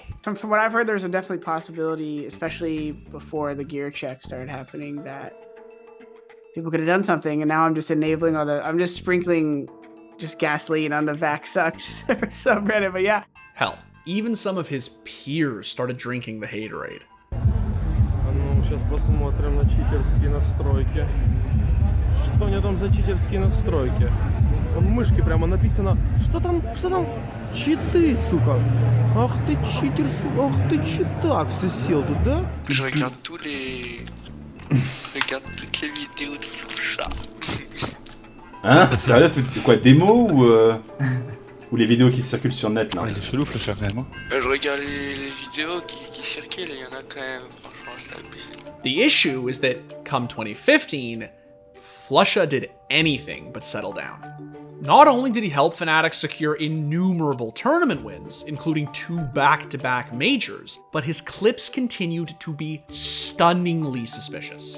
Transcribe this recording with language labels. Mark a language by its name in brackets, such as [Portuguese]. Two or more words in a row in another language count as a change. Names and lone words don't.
[English] From what I've heard, there's a definitely possibility, especially before the gear check started happening, that people could have done something, and now I'm just enabling I'm just sprinkling gasoline on the VACsucks subreddit, but yeah. Hell, even some of his peers started drinking the haterade. [Russian] Сейчас посмотрим на читерские настройки. Что у него там за читерские настройки? мышкой прямо написано, что там, читы, сука. Ах ты читер, сука, ах ты читак, все сел тут, да? [French] Je regarde toutes les vidéos de flusha. Hein? Sérieux, quoi, démo ou les vidéos qui circulent sur le net là? Il est chelou, flusha quand même. Je regarde les vidéos qui circulent et il y en a quand même, franchement, c'est abusé. [English] The issue is that come 2015, flusha did anything but settle down. Not only did he help Fnatic secure innumerable tournament wins, including 2 back-to-back majors, but his clips continued to be stunningly suspicious.